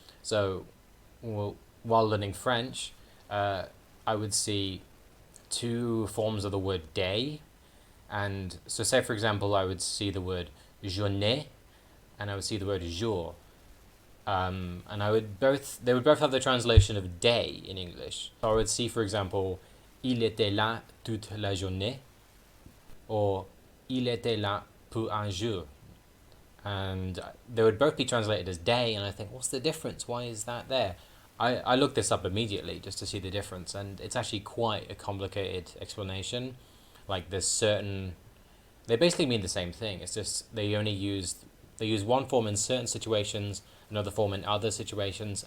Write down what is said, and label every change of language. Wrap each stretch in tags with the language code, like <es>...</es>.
<en>So while learning French, I would see two forms of the word day. And so say, for example, I would see the word journée and I would see the word jour. And they would both have the translation of day in English. So I would see, for example,</en> <fr>il était là toute la journée,</fr> <en>or</en> <fr>il était là pour un jour.</fr> <en>And they would both be translated as day, and I think, what's the difference? Why is that there? I looked this up immediately just to see the difference, and it's actually quite a complicated explanation. Like they basically mean the same thing. It's just they use one form in certain situations, another form in other situations.</en>